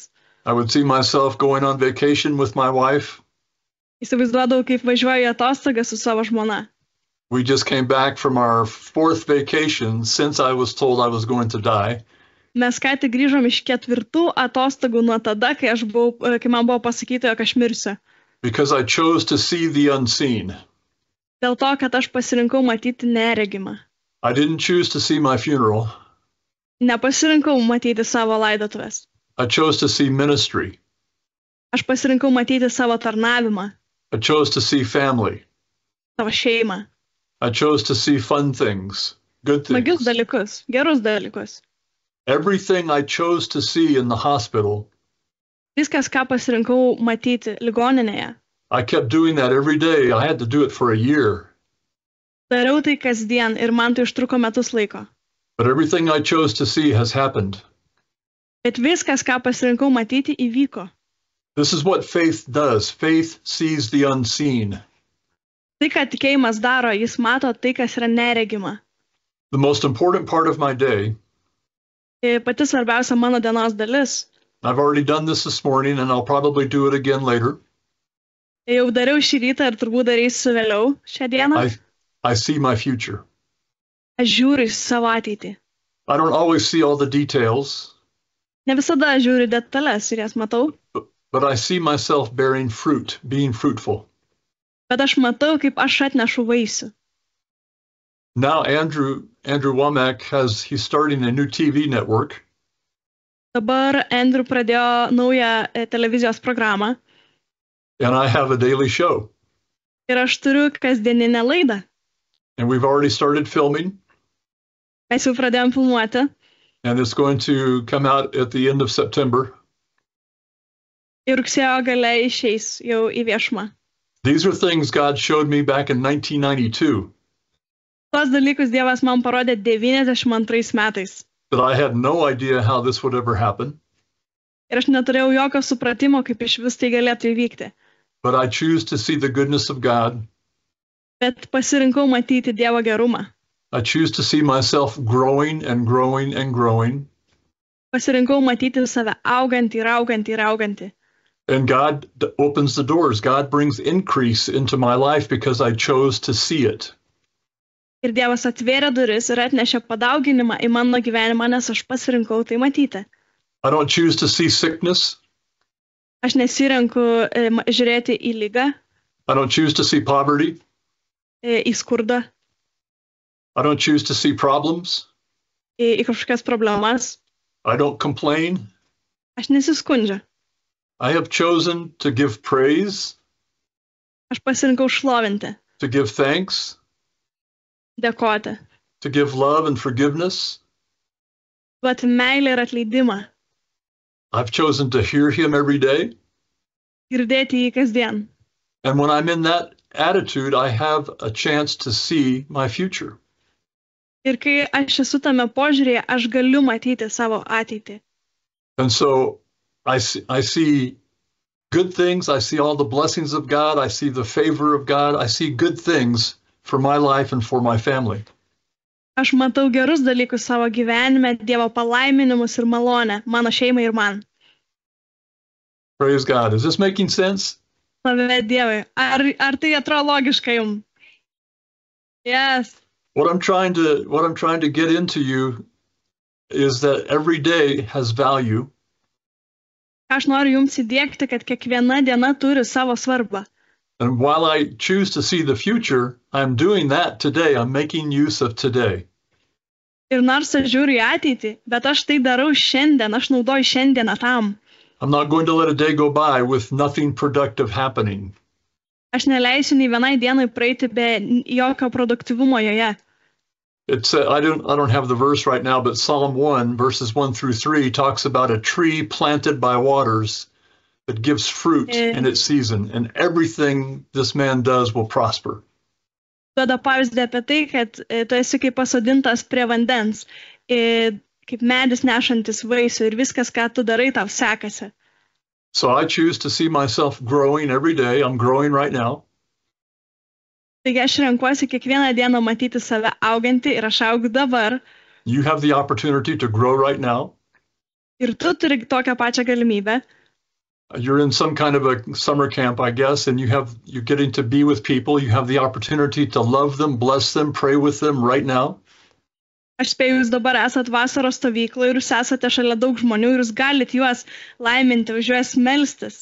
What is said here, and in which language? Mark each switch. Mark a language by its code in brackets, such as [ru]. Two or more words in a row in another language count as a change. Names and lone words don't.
[en] I would see myself going on vacation with my wife. [lt] Įsivaizduodavau, kaip važiuoju į atostogas su savo žmona. [en] We just came back from our 4th vacation since I was told I was going to die. [lt] Mes ką tik grįžom iš 4 atostogų nuo tada, kai man buvo pasakyta, jog aš mirsiu. [en] Because I chose to see the unseen. [lt] Dėl to, kad aš pasirinkau matyti neregimą. [en] I didn't choose to see my funeral. [lt] Nepasirinkau matyti savo laidotuvės. [en] I chose to see ministry. [lt] Aš pasirinkau matyti savo tarnavimą. [en] I chose to see family. [lt] Savo šeimą. [en] I chose to see fun things, good things. [lt] Smagius dalykus, gerus dalykus. [en] Everything I chose to see in the hospital. [lt] Viskas, ką pasirinkau matyti ligoninėje. [en] I kept doing that every day. I had to do it for a year. [lt] Dariau tai kasdien ir man tai užtruko metus laiko. [en] But everything I chose to see has happened. [lt] Bet viskas, ką pasirinkau matyti, įvyko. [en] This is what faith does. Faith sees the unseen. [lt] Tai, ką tikėjimas daro, jis mato tai, kas yra neregima. [en] The most important part of my day. [lt] Pati svarbiausia mano dienos dalis. [en] I've already done this morning and I'll probably do it again later. [lt] Jau dariau šį rytą ir turbūt darysiu vėliau šią dieną. [en] I see my future. [lt] Aš žiūriu į savo ateitį. [en] I don't always see all the details. [lt] Ne visada žiūriu detalės ir jas matau. [en] But I see myself bearing fruit, being fruitful. [lt] Bet aš matau, kaip aš atnešu vaisių. [en] Now Andrew Womack he's starting a new TV network. [lt] Dabar Andrew pradėjo naują televizijos programą. [en] And I have a daily show. [lt] Ir aš turiu kasdieninę laidą. [en] And we've already started filming. [lt] Mes jau pradėjom filmuoti. [en] And it's going to come out at the end of September. [lt] Ir rugsėjo gale išeis jau į viešumą. [en] These are things God showed me back in 1992. [lt] Tuos dalykus Dievas man parodė 92 metais. [en] That I had no idea how this would ever happen. [lt] Ir aš neturėjau jokio supratimo, kaip iš vis tai galėtų įvykti. [en] But I choose to see the goodness of God. [lt] Bet pasirinkau matyti Dievo gerumą. [en] I choose to see myself growing and growing and growing. [lt] Pasirinkau matyti save augantį ir augantį ir augantį. [en] And God opens the doors. God brings increase into my life because I chose to see it. [lt] Ir Dievas atvėrė duris ir atnešė padauginimą į mano gyvenimą, nes aš pasirinkau tai matyti. [en] I don't choose to see sickness. [lt] Aš nesirenku žiūrėti į ligą. [en] I don't choose to see poverty. [lt] Į skurdą. [en] I don't choose to see problems. [lt] Į kažkokias problemas. [en] I don't complain. [lt] Aš nesiskundžiu. [en] I have chosen to give praise. [lt] Aš pasirinkau šlovinti. [en] To give thanks. [lt] Dėkoti. [en] To give love and forgiveness. [lt] Duoti meilę ir atleidimą. [en] I've chosen to hear him every day. [lt] Girdėti jį kasdien. [en] And when I'm in that attitude, I have a chance to see my future. [lt] Ir kai aš esu tame požiūrėje, aš galiu matyti savo ateitį. [en] And so I see good things. I see all the blessings of God. I see the favor of God. I see good things for my life and for my family. [lt] Aš matau gerus dalykus savo gyvenime, Dievo palaiminimus ir malonę mano šeimai ir man. [en] Praise God. Is this making sense? [lt] Slavė Dievui. Ar tai atrodo logiška jums? [en] Yes. What I'm trying to get into you is that every day has value. [lt] Aš noriu jums įdiegti, kad kiekviena diena turi savo svarbą. [en] And while I choose to see the future, I'm doing that today. I'm making use of today. [lt] Ir nors aš žiūriu į ateitį, bet aš tai darau šiandien, aš naudoju šiandieną tam. [en] I'm not going to let a day go by with nothing productive happening. [lt] Aš neleisiu nei vienai dienai praeiti be jokio produktyvumo joje. [en] I don't have the verse right now, but Psalm 1, verses 1 through 3 talks about a tree planted by waters that gives fruit in its season, and everything this man does will prosper. [lt] Duoda pavyzdį apie tai, kad tu esi kaip pasodintas prie vandens. kaip medis nešantis vaisių ir viskas, ką tu darai, tau sekasi. [en] So I choose to see myself growing every day. I'm growing right now. [lt] Taigi aš renkuosi kiekvieną dieną matyti save augantį ir aš augu dabar. [en] You have the opportunity to grow right now. [lt] Ir tu turi tokią pačią galimybę. [en] You're in some kind of a summer camp, I guess, and you're getting to be with people. You have the opportunity to love them, bless them, pray with them right now. [lt] Aš spėju, jūs dabar esat vasaros stovykloje ir jūs esate šalia daug žmonių ir jūs galit juos laiminti, už juos melstis.